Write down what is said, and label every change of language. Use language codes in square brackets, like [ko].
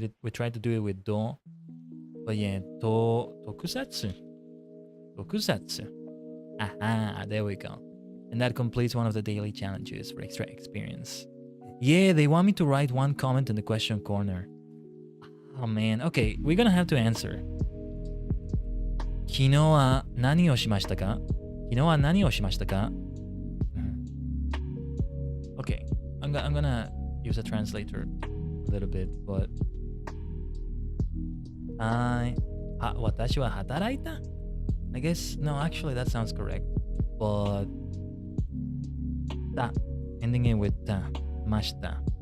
[en] We tried to do it with do. But yeah, tokusatsu. Tokusatsu. Aha, there we go. And that completes one of the daily challenges for extra experience. Yeah, they want me to write one comment in the question corner. Oh man, okay, we're gonna have to answer. [ja] 昨日は何をしましたか?昨日は何をしましたか? [en] Okay, I'm gonna use a translator a little bit, but [ja] 私は働いた? [en] I guess, no, actually that sounds correct. But ending it with mashita.